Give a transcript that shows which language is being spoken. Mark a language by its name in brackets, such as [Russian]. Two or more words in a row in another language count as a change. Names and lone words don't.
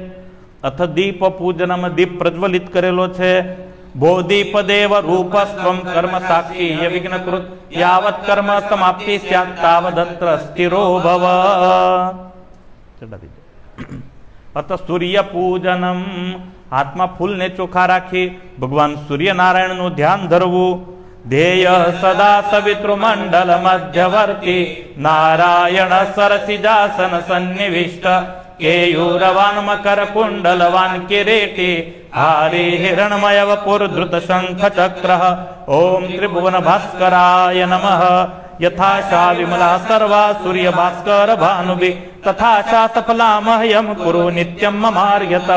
[Sanskrit] अथ दीप पूजनम [Gujarati] દીપ પ્રજ્વલિત કરેલો છે। [Sanskrit] भो दीप देव रूपस्त्वं कर्म साक्षी विघ्नकृत यावत् कर्म समाप्ति स्यात् तावदत्र स्थिरो भव। अथ सूर्य पूजनम। [Gujarati] હાથમાં ફૂલ ને ચોખા રાખી ભગવાન સૂર્ય નારાયણ નું ધ્યાન ધરવું। [Sanskrit] ध्येय सदा सवितृमंडल मध्यवर्ती नारायण सरसिजासन सन्निविष्ट केयूरवान मकर कुंडलवान किरीटी हारी हिरणमय वपुर धृत शंख चक्र। ओम त्रिभुवन भास्कराय नमः। यथा शा विमला सर्वा सूर्य भास्कर भानुभि तथा शा सफला मह्यम कुरु नित्यं ममार्यतः।